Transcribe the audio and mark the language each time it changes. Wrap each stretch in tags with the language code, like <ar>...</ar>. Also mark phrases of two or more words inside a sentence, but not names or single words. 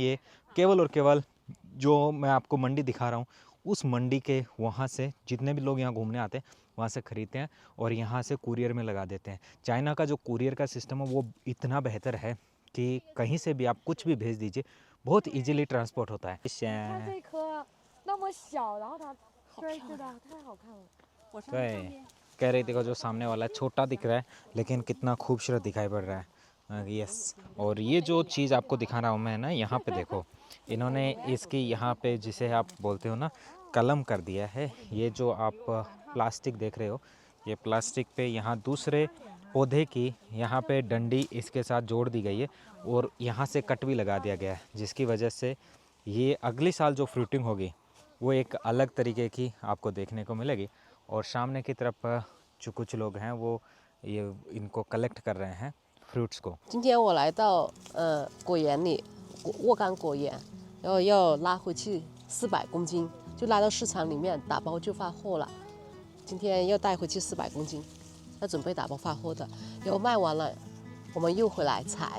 <hi>ये केवल और केवल जो मैं आपको मंडी दिखा रहा हूँ, उस मंडी के वहाँ से जितने भी लोग यहाँ घूमने आते हैं वहाँ से ख़रीदते हैं और यहाँ से कुरियर में लगा देते हैं। चाइना का जो कुरियर का सिस्टम है वो इतना बेहतर है कि कहीं से भी आप कुछ भी भेज दीजिए, बहुत</hi> <en>easily transport</en> <hi>होता है।</hi> <zh>这颗那么小，然后它对对的，太好看了。我上面</zh> <hi>तो कह रही देखो, जो सामने वाला छोटा दिख रहा है लेकिन कितना खूबसूरत दिखाई पड़ रहा है। यस, और ये जो चीज़ आपको दिखा रहा हूँ मैं ना, यहाँ पे देखो, इन्होंने इसकी यहाँ पे जिसे आप बोलते हो ना कलम कर दिया है। ये जो आप प्लास्टिक देख रहे हो, ये प्लास्टिक पे यहाँ दूसरे पौधे की यहाँ पे डंडी इसके साथ जोड़ दी गई है और यहाँ से कट भी लगा दिया गया है, जिसकी वजह से ये अगली साल जो फ्रूटिंग होगी वो एक अलग तरीके की आपको देखने को मिलेगी। और सामने की तरफ जो कुछ लोग हैं वो ये इनको कलेक्ट कर रहे हैं फ्रूट्स को।</hi> <zh>今天我来到果园里，沃柑果园，然后要拉回去400公斤，就拉到市场里面打包就发货了。今天要带回去400公斤，要准备打包发货的，然后卖完了，我们又回来采。</zh>